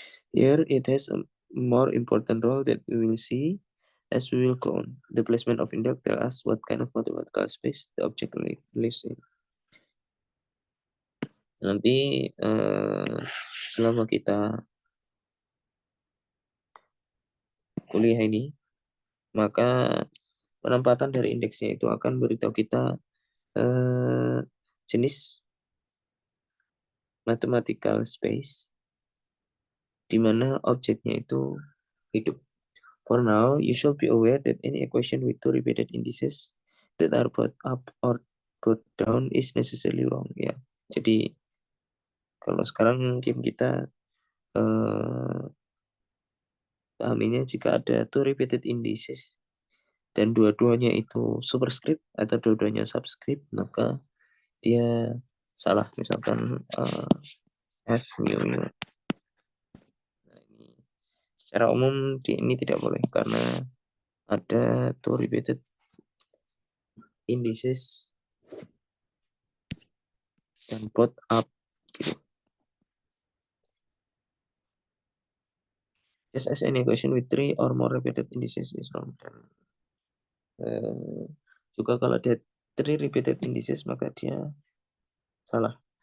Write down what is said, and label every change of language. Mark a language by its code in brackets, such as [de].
[en] Here it has a more important role that we will see as we will go on. The placement of index tell us what kind of mathematical space the object lives in. [id] Nanti selama kita kuliah ini, maka penempatan dari indeksnya itu akan beritahu kita jenis mathematical space di mana objeknya itu hidup. [en] For now, you should be aware that any equation with two repeated indices that are both up or both down is necessarily wrong. [id] Ya, jadi Kalau sekarang mungkin kita pahaminya jika ada [en] two repeated indices [id] dan dua-duanya itu superscript atau dua-duanya subscript, maka dia salah. Misalkan F mu mu. Nah, ini secara umum ini tidak boleh karena ada [en] two repeated indices [id] dan [en] both up [id] gitu. [en] Just as any equation with three or more repeated indices is wrong. [id] Dan juga kalau ada three repeated indices maka dia salah.